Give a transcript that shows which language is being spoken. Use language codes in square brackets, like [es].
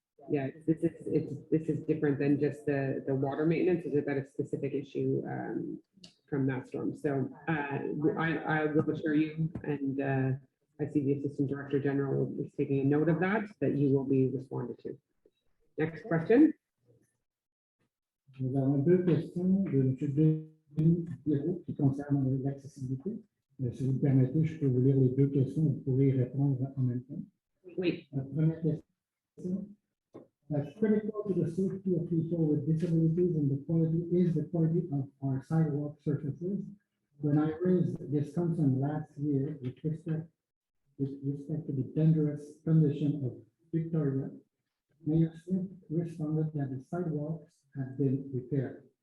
[en] Yeah, this is different than just the water maintenance. It's about a specific issue from that storm. So I will assure you, and I see the Assistant Director General is taking a note of that you will be responded to. Next question. [fr] Nous avons deux questions de M. Denis Pierrot qui concernent l'accessibilité. Si vous me permettez, je peux vous lire les deux questions, vous pourrez y répondre en même temps. Oui. La première question. [en] As critical to the safety of people with disabilities and the quality of our sidewalk surfaces. When I raised this concern last year with respect to the dangerous condition of Victoria, Mayor Smith responded that the sidewalks had been repaired.